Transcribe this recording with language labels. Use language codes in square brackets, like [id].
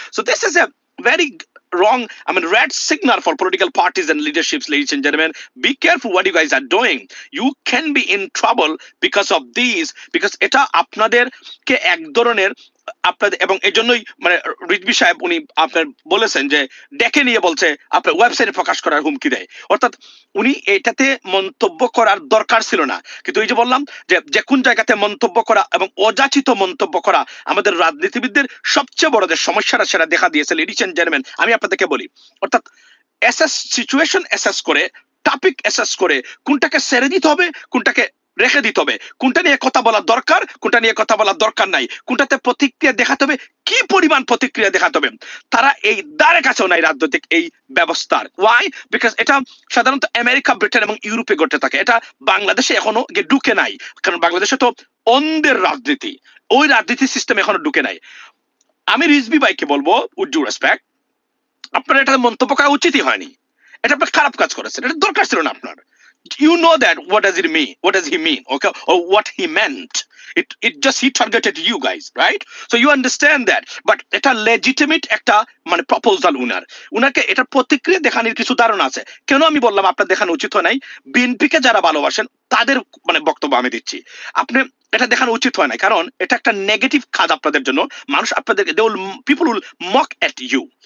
[en] So this is a very wrong, I mean, red signal for political parties and leaderships, ladies and gentlemen. Be careful what you guys are doing. You can be in trouble because of these, because [bn] এটা আপনাদেরকে এক ধরনের আপনাদের এবং এই জন্যই মানে রিজভী সাহেব উনি আপনার বলেছেন যে ডেকে নিয়ে বলছে আপনার ওয়েবসাইটে প্রকাশ করার হুমকি দেয়, অর্থাৎ উনি এটাতে মন্তব্য করার দরকার ছিল না, কিন্তু এই যে বললাম যে যে কোন জায়গাতে মন্তব্য করা এবং অযাচিত মন্তব্য করা আমাদের রাজনীতিবিদদের সবচেয়ে বড় যে সমস্যাটা সেটা দেখা দিয়েছে। লেডিস এন্ড জেন্টলম্যান, আমি আপনাদেরকে বলি, অর্থাৎ সিচুয়েশন অ্যাসেস করে, টপিক অ্যাসেস করে কোনটাকে ছেড়ে দিতে হবে, কোনটাকে রেখে দিতে হবে, কোনটা নিয়ে কথা বলা দরকার, কোনটা নিয়ে কথা বলা দরকার নাই, কোনটাতে প্রতিক্রিয়া দেখাতে হবে, কি পরিমাণ প্রতিক্রিয়া দেখাতে হবে, তারা এই দ্বারে কাছেও নাই রাজনৈতিক এই ব্যবস্থার। ওয়াই? বিকজ এটা সাধারণত আমেরিকা, ব্রিটেন এবং ইউরোপে ঘটে থাকে, এটা বাংলাদেশে এখনো ঢুকে নাই, কারণ বাংলাদেশে তো অন্ধের রাজনীতি, ওই রাজনীতি সিস্টেম এখনো ঢুকে নাই। আমি রিজভী ভাইকে বলবো উইথ ডিউ রেসপেক্ট, আপনার এটা মন্তব্য করা উচিতই হয়নি, এটা আপনার খারাপ কাজ করেছেন, এটা দরকার ছিল না আপনার। [en] You know that what does it mean, what does he mean, okay, or what he meant, it just he targeted you guys, right? So you understand that, but [bn] এটা legitimate একটা মানে প্রপোজাল উনাকে এটা প্রতিক্রিয়া দেখানোর কিছু ধারণা আছে। কেন আমি বললাম আপনার দেখানো উচিত হয় নাই, বিএনপিকে যারা ভালোবাসেন তাদের মানে বক্তব্য আমি দিচ্ছি, আপনি এটা দেখানো উচিত হয় না, কারণ এটা একটা নেগেটিভ কাজ আপনাদের জন্য, মানুষ আপনাদের [en] People will mock at you.